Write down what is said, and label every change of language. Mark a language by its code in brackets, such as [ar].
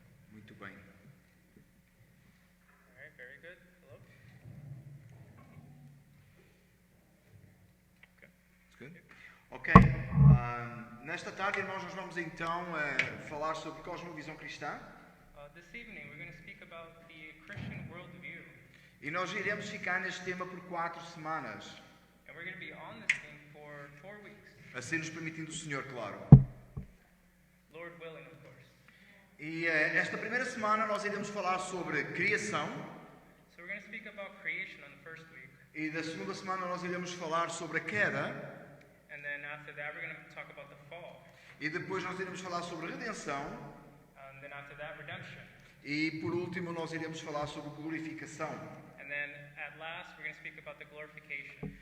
[pt] Muito bem. [en] Alright, very good. Hello. Good? Ok. [pt] Nesta tarde, irmãos, nós vamos então falar sobre cosmovisão cristã. [en] This evening we're going to speak about the Christian worldview, [pt] E nós iremos ficar neste tema por 4 semanas. [en] and we're going to be on this thing for 4 weeks, [pt] Assim nos permitindo o Senhor, claro. [en] Lord willing, of course. [pt] E esta primeira semana nós iremos falar sobre criação. [en] So we're going to speak about creation on the first week, [pt] E da segunda semana nós iremos falar sobre a queda. [en] and then after that we're going to talk about the fall, [pt] E depois nós iremos falar sobre redenção. [en] and then after that redemption, [pt] E por último nós iremos falar sobre glorificação. [en] and then at last we're going to speak about the glorification.